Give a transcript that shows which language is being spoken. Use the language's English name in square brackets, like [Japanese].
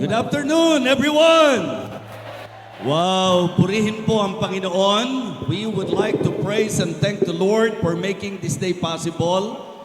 [English] Good afternoon, everyone. [Filipino] Wow, purihin po ang Panginoon. [English] We would like to praise and thank the Lord for making this day possible.